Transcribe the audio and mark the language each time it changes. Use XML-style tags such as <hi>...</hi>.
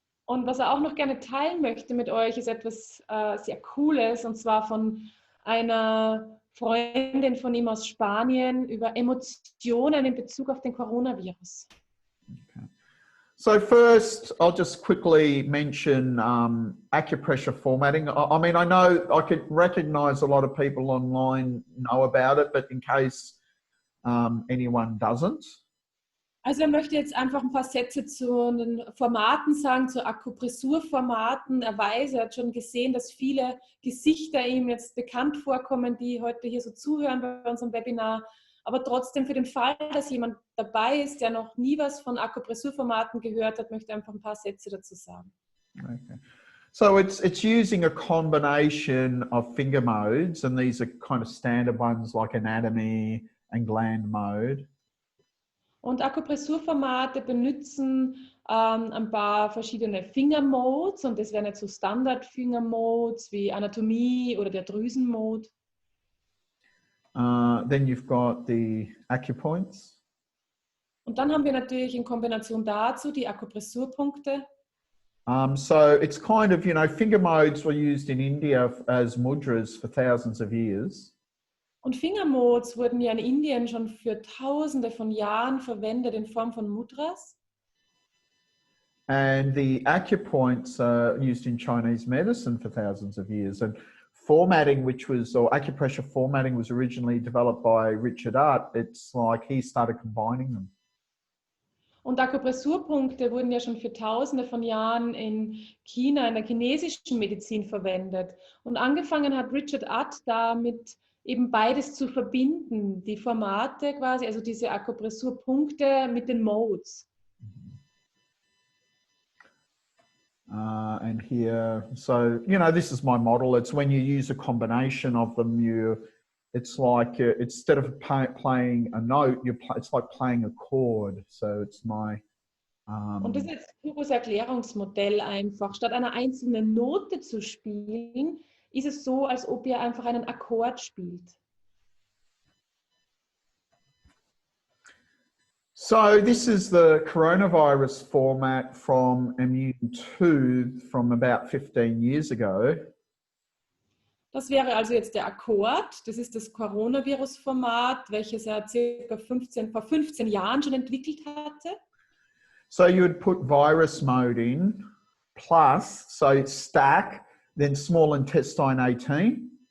<de>Und was er auch noch gerne teilen möchte mit euch, ist etwas sehr Cooles, und zwar von einer Freundin von ihm aus Spanien über Emotionen in Bezug auf den Coronavirus. Okay.</de> <en>So first, I'll just quickly mention acupressure formatting. I mean, I know I could recognize a lot of people online know about it, but in case anyone doesn't.</en> <de>Also er möchte jetzt einfach ein paar Sätze zu den Formaten sagen, zu Akupressurformaten. Weise hat schon gesehen, dass viele Gesichter ihm jetzt bekannt vorkommen, die heute hier so zuhören bei unserem Webinar. Aber trotzdem für den Fall, dass jemand dabei ist, der noch nie was von Akupressurformaten gehört hat, möchte ich einfach ein paar Sätze dazu sagen. Okay.</de> <en>So it's using a combination of finger modes, and these are kind of standard ones like anatomy and gland mode.</en> <de>Und Akupressurformate benutzen ein paar verschiedene Fingermodes, und das wären jetzt so Standard-Fingermodes wie Anatomie oder der Drüsenmode.</de> <en>Then you've got the acupoints.</en> <de>Und dann haben wir natürlich in Kombination dazu die Akupressurpunkte.</de> <en>So it's kind of, you know, finger modes were used in India as mudras for thousands of years.</en> <de>Und Fingermodes wurden ja in Indien schon für Tausende von Jahren verwendet in Form von Mudras.</de> <en>And the acupoints are used in Chinese medicine for thousands of years. And formatting, which was, or acupressure formatting, was originally developed by Richard Art. It's like he started combining them.</en> <de>Und Akupressurpunkte wurden ja schon für Tausende von Jahren in China, in der chinesischen Medizin verwendet. Und angefangen hat Richard Art damit, eben beides zu verbinden, die Formate quasi, also diese Akupressurpunkte mit den Modes.</de> <en>And here, so, you know, this is my model. It's when you use a combination of them, it's like, instead of playing a note, it's like playing a chord. So it's my...</en> <de>Und das ist jetzt ein pures Erklärungsmodell einfach. Statt einer einzelnen Note zu spielen, ist es so, als ob ihr einfach einen Akkord spielt.</de> <en>So this is the coronavirus format from Immunität from about 15 years ago.</en> <de>Das wäre also jetzt der Akkord. Das ist das Coronavirus-Format, welches er vor 15 Jahren schon entwickelt hatte.</de> <en>So you would put virus mode in, plus, so stack, then small intestine 18.</en>